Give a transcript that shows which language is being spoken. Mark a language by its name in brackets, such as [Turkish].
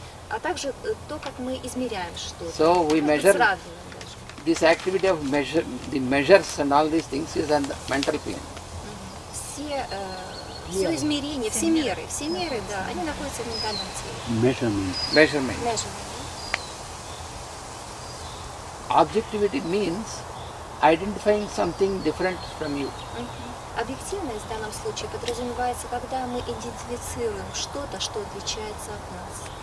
[Russian] А также то, как мы измеряем что-то. [English] So we measure [Russian] Сравниваем даже. [English] this activity of the measures and all these things is on the mental plane. [Russian] Все измерения, все меры, да, они находятся в ментальном теле. [English] Measurement. Measurement. Objectivity means identifying something different from you. [Russian] Объективность в данном случае подразумевается, когда мы идентифицируем что-то, что отличается от нас.